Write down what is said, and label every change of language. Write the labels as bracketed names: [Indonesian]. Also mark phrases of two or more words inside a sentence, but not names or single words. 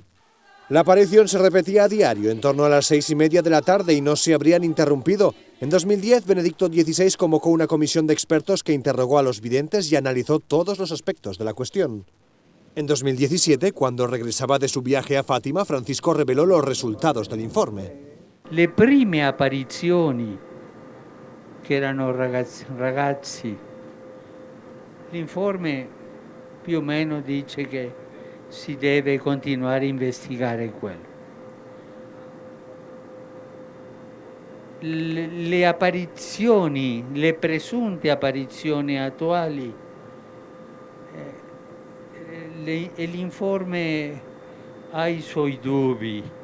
[Spanish] La aparición se repetía a diario, en torno a las 6:30 de la tarde, y no se habrían interrumpido. En 2010, Benedicto XVI convocó una comisión de expertos que interrogó a los videntes y analizó todos los aspectos de la cuestión. En 2017, cuando regresaba de su viaje a Fátima, Francisco reveló los resultados del informe. [Italian] Le prime apparizioni, che erano ragazzi, l'informe più o meno dice che si deve continuare a investigare quello. Le apparizioni, le presunte apparizioni attuali, l'informe ha i suoi dubbi.